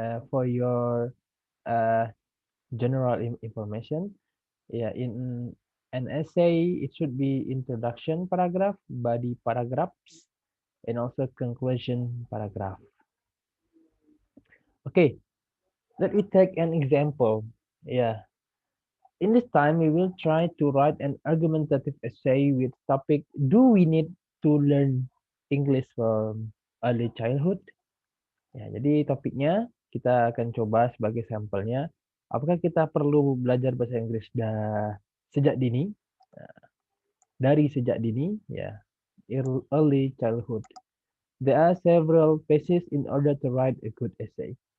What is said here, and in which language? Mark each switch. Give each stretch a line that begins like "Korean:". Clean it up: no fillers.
English: For your uh, general information, yeah, in an essay it should be introduction paragraph, body paragraphs, and also conclusion paragraph. Okay, let me take an example. Yeah. In this time, we will try to write an argumentative essay with topic, do we need to learn English from early childhood?
Indonesian: Ya, jadi topiknya kita akan coba sebagai sampelnya. Apakah kita perlu belajar bahasa Inggris sejak dini? Nah, dari sejak dini, ya, early childhood.
English: There are several phases in order to write a good essay.